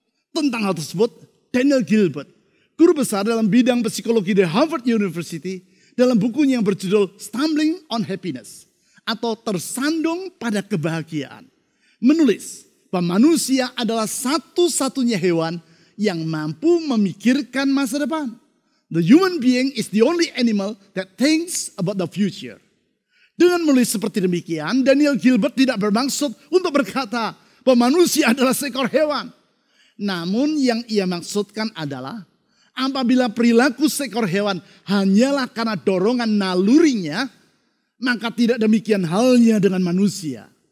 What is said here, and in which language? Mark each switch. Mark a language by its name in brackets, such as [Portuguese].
[Indonesian] Tentang hal tersebut, Daniel Gilbert, guru besar dalam bidang psikologi di Harvard University, dalam bukunya yang berjudul Stumbling on Happiness atau Tersandung pada Kebahagiaan, menulis bahwa manusia adalah satu-satunya hewan yang mampu memikirkan masa depan. [English] The human being is the only animal that thinks about the future. [Indonesian] Dengan menulis seperti demikian, Daniel Gilbert tidak bermaksud untuk berkata bahwa manusia adalah seekor hewan. Namun yang ia maksudkan adalah apabila perilaku seekor hewan hanyalah karena dorongan nalurinya, maka tidak demikian halnya dengan manusia.